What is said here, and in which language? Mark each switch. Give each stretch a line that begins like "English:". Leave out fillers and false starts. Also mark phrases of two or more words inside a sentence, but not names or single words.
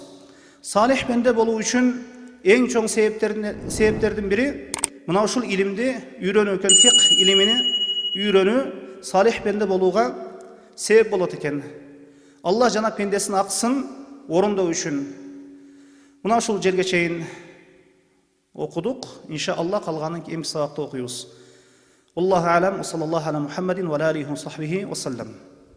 Kyrgyz: Салих пенде болуу үчүн эң чоң себептердин бири мына ушул илимди үйрөнүү экен. Фикх илимини үйрөнүү салих пенде болууга себеп болот экен. Алла жана пендесинин акысын орундоо үчүн. Мына ушул жерге чейин окудук. Иншаалла калганын кийинки сабакта окуйбуз.
Arabic: الله أعلم، صلى الله على محمد وعليه وصحبه وسلم.